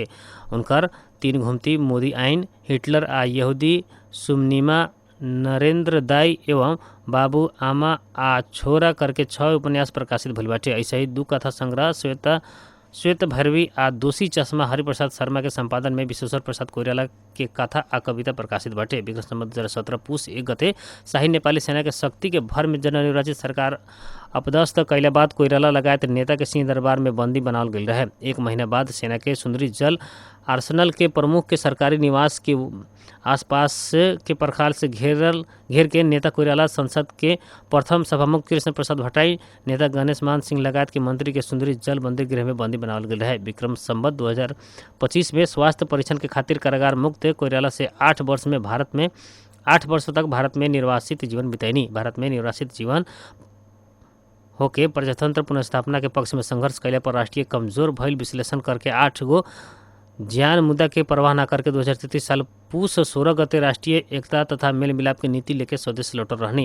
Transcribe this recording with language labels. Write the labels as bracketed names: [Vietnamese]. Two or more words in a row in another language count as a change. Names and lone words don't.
[Bhojpuri] उनकर 3 घुमती, मोदी आइन, हिटलर आ यहूदी, सुमनिमा, नरेंद्र दाई एवं बाबू आमा आ छोरा करके 6 उपन्यास प्रकाशित भइल बाटे। ऐसे ही 2 कथा संग्रह श्वेत भैरवी आ दोषी चश्मा हरिप्रसाद शर्मा के संपादन में विश्वेश्वर प्रसाद कोइराला के कथा आ कविता प्रकाशित बाटे। विक्रम संवत 2017 पुस 1 गते शाही नेपाली सेना के शक्ति के भर में जननिर्वाचित सरकार अपदस्थ कैला बाद कोइराला लगायत नेता के सिंह दरबार में बंदी बनावल गई रहे। 1 महीना बाद सेना के सुंदरी जल आर्सेनल के प्रमुख के सरकारी निवास के आसपास के प्रखाल से घेर के नेता कोइराला, संसद के प्रथम सभामुख कृष्ण प्रसाद भट्टाई, नेता गणेश मान सिंह लगायत के मंत्री के सुंदरी जल बंदी गृह में बंदी बनावल गई रहे। विक्रम संवत 2025 में स्वास्थ्य परीक्षण के खातिर कारागार मुक्त कोइराला से 8 वर्ष तक भारत में निर्वासित जीवन बितैनी। भारत में निर्वासित जीवन होके प्रजातंत्र पुनर्स्थापना के पक्ष में संघर्ष कैला पर राष्ट्रीय कमजोर भइल विश्लेषण करके 8 गो ज्ञान मुद्दा के परवाह न करके 2033 साल पूस 16 गते राष्ट्रीय एकता तथा मेल मिलाप की नीति लेके स्वदेश लौटल रहनी।